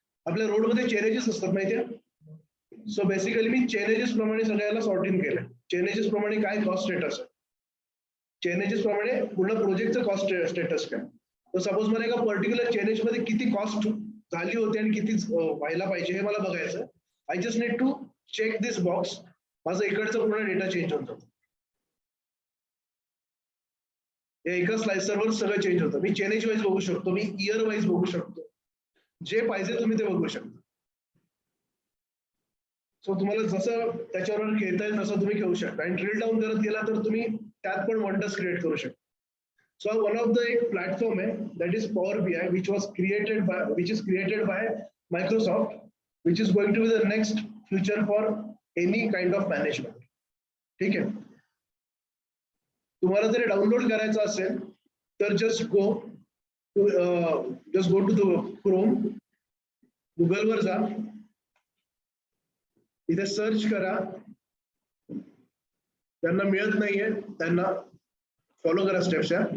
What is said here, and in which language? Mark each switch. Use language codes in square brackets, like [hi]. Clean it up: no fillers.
[mr] आपल्या रोडमध्ये चेनेजेस असतात माहितीये. सो बेसिकली मी चेनेजेस प्रमाणे सगळ्याला सॉर्टिंग केलं. चेनेजेस प्रमाणे काय कॉस्ट स्टेटस आहे, चेनेजेस प्रमाणे पूर्ण प्रोजेक्टचं कॉस्ट स्टेटस काय. तर सपोज मला एका पर्टिक्युलर चेनेज मध्ये किती कॉस्ट झाली होती आणि किती व्हायला पाहिजे हे मला बघायचं. [en] I just need to check this box. [mr] माझं इकडचं पूर्ण डेटा चेंज होत जातो. एका स्लायसरवर सगळं चेंज होतं. मी चेनेज वाईज बघू शकतो, मी इयर वाईज बघू शकतो, जे पाहिजे तुम्ही ते बघू शकता. सो तुम्हाला जसं त्याच्यावर खेळता येईल तसं तुम्ही खेळू शकता, आणि ड्रिल डाऊन करत गेला तर तुम्ही त्यात पण वंडर्स क्रिएट करू शकता. [en] so one of the [mr] एक प्लॅटफॉर्म आहे [en] That is power BI which is created by Microsoft, which is going to be the next future for any kind of management. [mr] ठीक आहे, तुम्हाला जर डाउनलोड करायचं असेल तर [en] just go to the Chrome, [mr] गुगलवर जा, इथे सर्च करा. त्यांना मिळत नाहीये त्यांना फॉलो करा स्टेप्स.